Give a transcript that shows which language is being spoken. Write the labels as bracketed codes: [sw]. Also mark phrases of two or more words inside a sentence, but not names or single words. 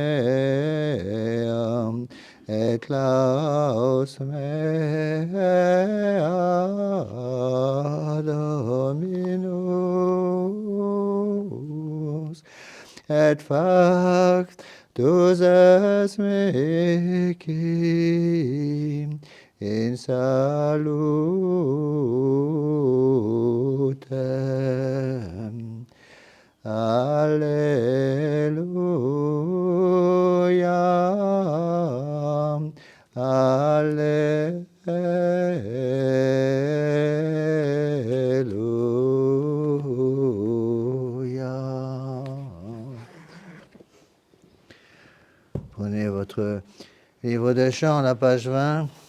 [la] meam, et laus mea Dominus, et factus es mihi in salutem. Alleluia. [fr] Alléluia. Prenez votre livre de chant, la page 20.